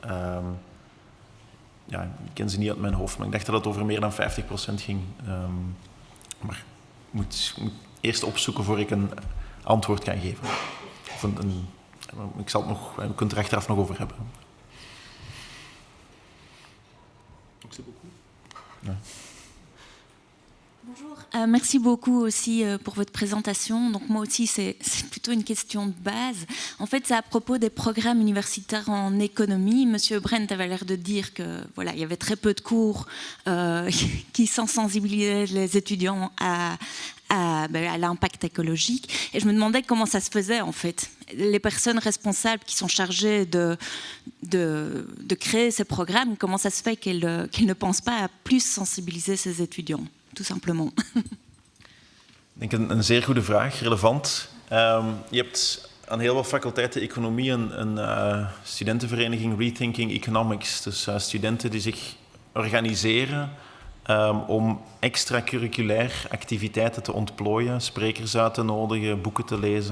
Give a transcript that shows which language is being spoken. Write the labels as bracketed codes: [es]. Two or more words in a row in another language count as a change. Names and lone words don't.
[nl] Ik ken ze niet uit mijn hoofd, maar ik dacht dat het over meer dan 50% ging. Maar ik moet eerst opzoeken voor ik een antwoord kan geven. Of ik zal het nog, we kunnen het er achteraf nog over hebben. Ja. [fr] Bonjour, merci beaucoup aussi pour votre présentation. Donc moi aussi, c'est plutôt une question de base. En fait, c'est à propos des programmes universitaires en économie. Monsieur Brent avait l'air de dire que voilà, il y avait très peu de cours qui sensibilisaient les étudiants à l'impact écologique. Et je me demandais comment ça se faisait en fait. Les personnes responsables qui sont chargées de créer ces programmes, comment ça se fait qu'elles ne pensent pas à plus sensibiliser ces étudiants, tout simplement? [nl] Ik denk een zeer goede vraag, relevant. Je hebt aan heel wat faculteiten economie een studentenvereniging Rethinking Economics. Dus studenten die zich organiseren om extracurriculair activiteiten te ontplooien, sprekers uit te nodigen, boeken te lezen.